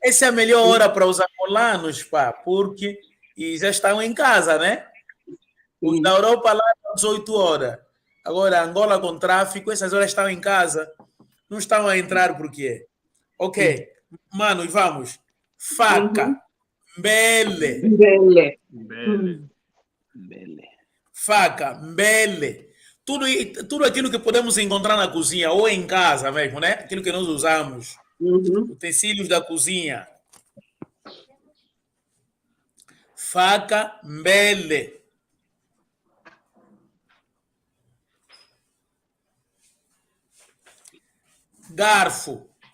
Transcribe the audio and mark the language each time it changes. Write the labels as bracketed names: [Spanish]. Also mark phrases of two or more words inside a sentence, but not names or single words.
[Portuguese] essa é a melhor hora para os angolanos, pá, porque e já estão em casa, né? Os da Europa lá às 18 horas. Agora, Angola com tráfico, essas horas estão em casa. Não estão a entrar por quê? Ok. Mano, e vamos. Faca. [Kimbundu] Mbele. Mbele. Bele. [Portuguese] Faca. Mbele. Tudo aquilo que podemos encontrar na cozinha ou em casa mesmo, né? Aquilo que nós usamos. Utensílios da cozinha. Faca. Mbele. Garfo.